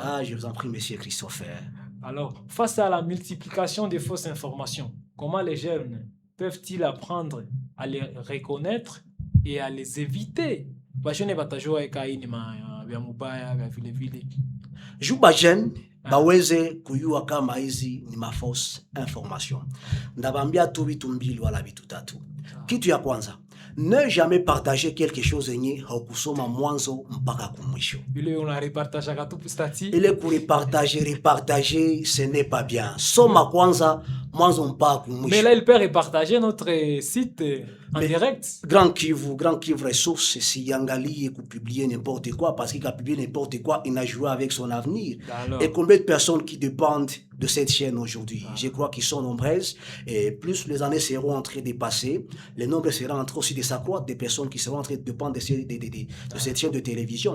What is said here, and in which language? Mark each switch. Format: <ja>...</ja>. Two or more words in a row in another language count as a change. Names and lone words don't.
<fr>Je vous en prie, monsieur Christopher. Alors, face à la multiplication des fausses informations, comment les jeunes peuvent-ils apprendre à les reconnaître et à les éviter?</fr> <sw>Jeune baweze kuyua kama hizi ni mafausse information. Ndabambia tu vitu mbili wala vitu tatu. Kitu ya kwanza,</sw> <fr>ne jamais partager quelque chose</fr> <sw>yenye haukusoma mwanzo mpaka kumwisho.</sw> <fr>Ile repartager, ce n'est pas bien.</fr> <sw>Soma kwanza mwanzo mpaka kumwisho.</sw> <fr>Mais là, il peut repartager notre site en direct. Grand Kivu Ressources,</fr> <sw>si yangali</sw> <fr>publier n'importe quoi, parce qu'il a publié n'importe quoi, il a joué avec son avenir. Alors. Et combien de personnes qui dépendent de cette chaîne aujourd'hui? Je crois qu'ils sont nombreuses, et plus les années seront en train de passer, le nombre sera en train aussi de s'accroître des personnes qui seront en train de dépendre de cette chaîne de télévision.</fr>